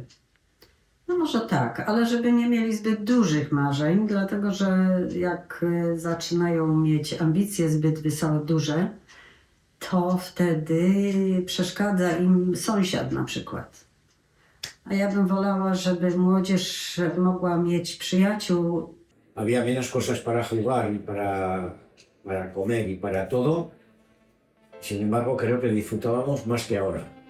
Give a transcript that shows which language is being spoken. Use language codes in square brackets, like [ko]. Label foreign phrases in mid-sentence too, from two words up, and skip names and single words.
[pl] No może tak, ale żeby nie mieli zbyt dużych marzeń, dlatego że jak zaczynają mieć ambicje zbyt duże, to wtedy przeszkadza im sąsiad na przykład. A ja bym wolała, żeby młodzież mogła mieć przyjaciół. [es] Había menos cosas para jugar y para comer y para todo. Sin embargo, creo que disfrutábamos más que ahora.